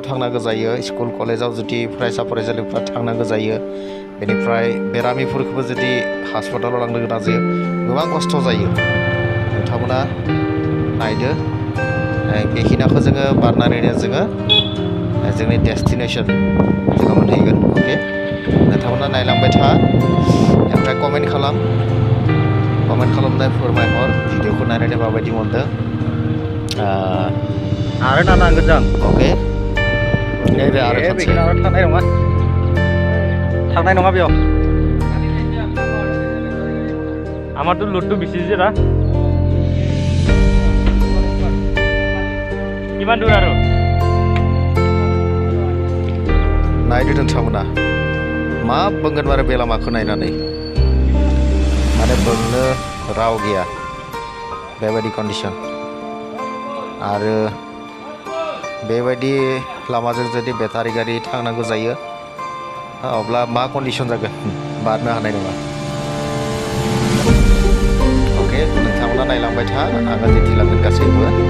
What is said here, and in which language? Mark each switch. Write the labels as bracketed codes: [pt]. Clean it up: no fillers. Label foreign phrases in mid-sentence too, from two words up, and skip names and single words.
[brx] थांनांगौ जायो स्कुल कलेजाव जुदि फरायसा फरायसालिफ्रा थांनांगौ जायो बेनिफ्राय बेरामिफोरखौबो जुदि हस्पिटालाव लांनो गोनां जायो गोबां खस्थ' जायो नोंथांमोना नायदो बेखिनिखौ जोङो बारनानैनो जोङो जोंनि डेस्टिनेसन जोङो मोनहैगोन अके नोंथांमोना नायलांबाय था ओमफ्राय कमेन्ट खालामनाय फोरमायहर भिडिअखौ नायनानै माबायदि मोनदों आरो नांगोन जों अके नैबे आरो खनसे थांनाय नङा बेयाव [as] আমাৰতো লোডটো বেছি যে ৰা কিমান দূৰ আৰু [brx] नायदो नोंथांमोना मा बुंगोन आरो बे लामाखौ नायनानै माने बुंनो राव गैया बेबायदि कन्डिशन आरो बेबायदि लामाजों जुदि बेटारि गारि थांनांगौ जायो अब्ला मा कन्डिशन जागोन बारनो हानाय नङा अके नोंथांमोना नायलांबाय था आङो दिन्थिलांगोन गासैबो